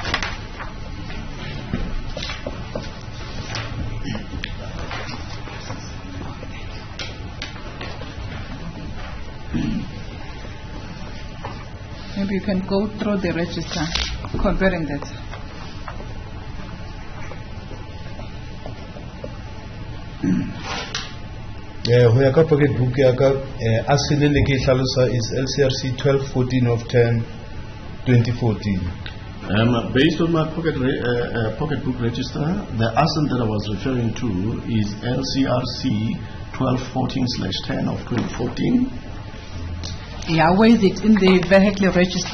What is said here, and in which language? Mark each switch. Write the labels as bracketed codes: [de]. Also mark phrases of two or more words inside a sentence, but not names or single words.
[en] Maybe you can go through the register, comparing that. [st] Ho ya ka [en] pocket book [st] ya ka asilele ke hlalosa is LCRC 1214 of 10 2014. [en] Based on my pocket book register, the ASIN that I was referring to is LCRC 1214/10 of 2014. Yeah, where is it in the vehicle register?